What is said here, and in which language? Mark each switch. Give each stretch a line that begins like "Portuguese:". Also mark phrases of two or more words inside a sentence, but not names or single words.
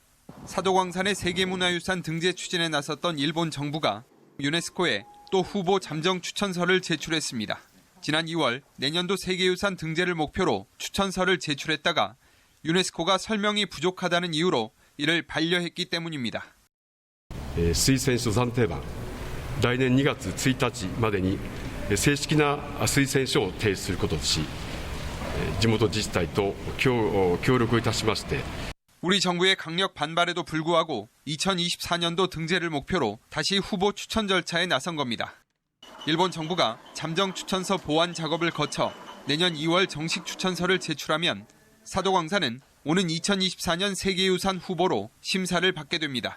Korean: 사도광산의 세계문화유산 등재 추진에 나섰던 일본 정부가 유네스코에 또 후보 잠정 추천서를 제출했습니다. 지난 2월 내년도 세계유산 등재를 목표로 추천서를 제출했다가 유네스코가 설명이 부족하다는 이유로 이를 반려했기 때문입니다.
Japanese: 推薦書暫定版、来年2月1日までに正式な推薦書を提出することとし、地元自治体と協力いたしまして
Korean: 우리 정부의 강력 반발에도 불구하고 2024년도 등재를 목표로 다시 후보 추천 절차에 나선 겁니다. 일본 정부가 잠정 추천서 보완 작업을 거쳐 내년 2월 정식 추천서를 제출하면 사도광산은 오는 2024년 세계유산 후보로 심사를 받게 됩니다.